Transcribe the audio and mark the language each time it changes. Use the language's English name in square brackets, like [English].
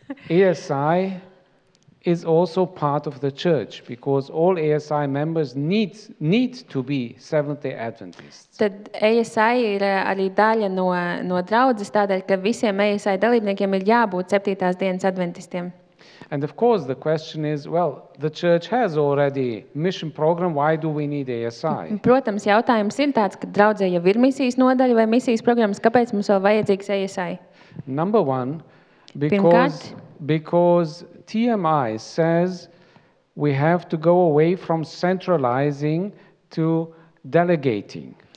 [English] ASI is also part of the church because all ASI members need to be Seventh-day Adventists. [Latvian] Tad ASI ir arī daļa no draudzes, tādēļ, ka visiem ASI dalībniekiem ir jābūt 7. dienas adventistiem. [English] And of course the question is, well, the church has already mission program, why do we need ASI? [Latvian] Protams, jautājums ir tāds, ka draudzē jau ir misijas nodaļa vai misijas programmas, kāpēc mums vēl vajadzīgs ASI? [English] Number one, because TMI says we have to go away from centralizing to delegating.